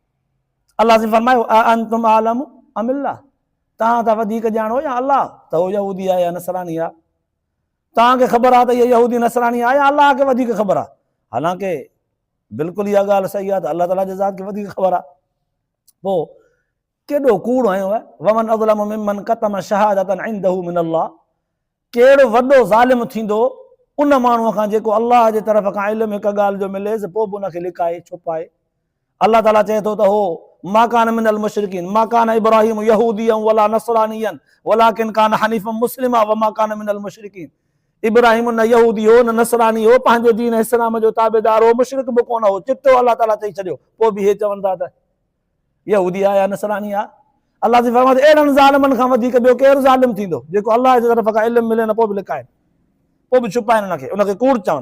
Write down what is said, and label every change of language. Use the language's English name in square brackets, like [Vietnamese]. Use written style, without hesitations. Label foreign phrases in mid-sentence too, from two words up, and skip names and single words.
[Sindhi] अलाह जी फरमायो [Arabic] أأنتم أعلم أم الله, [Sindhi] तव्हां त वधीक ॼाणो या अलाह त उहो यहूदी आहे या नसरानी आहे? तव्हांखे ख़बर आहे त इहा यहूदी नसरानी आहे या अलाह खे वधीक ख़बर आहे? हालांकि बिल्कुलु इहा ॻाल्हि सही आहे त अलाह ताला जे ज़ात खे वधीक ख़बर आहे। पोइ केॾो कूड़ आयो आहे। [Arabic] ومن أظلم ممن كتم شهادة عنده من الله. [Sindhi] कहिड़ो वॾो ज़ालिम थींदो उन माण्हूअ खां जेको अलाह जे तरफ़ खां इल्मु हिकु ॻाल्हि जो मिलेसि पोइ बि उनखे लिकाए छुपाए। अलाह ताला चए थो त [Arabic] هو ما كان من المشركين ما كان إبراهيم يهوديا ولا نصرانيا ولكن كان حنيفا مسلما وما كان من المشركين. [Sindhi] इब्राहिम न यहूदी हो न नसरानी हो, पंहिंजे दीन इस्लाम जो ताबेदार हो, मुशरिक बि कोन हो, चिटो अलाह ताला चई छॾियो। पोइ बि हे चवनि था त यहूदी आहे या नसरानी आहे। अलाह जी फरमात अहिड़नि ज़ालिमनि खां वधीक ॿियो केरु ज़ालिम थींदो जेको अलाह जे तरफ़ खां इल्मु मिले न पोइ बि लिकाइनि, पोइ बि छुपाइनि उनखे कूड़ चवनि।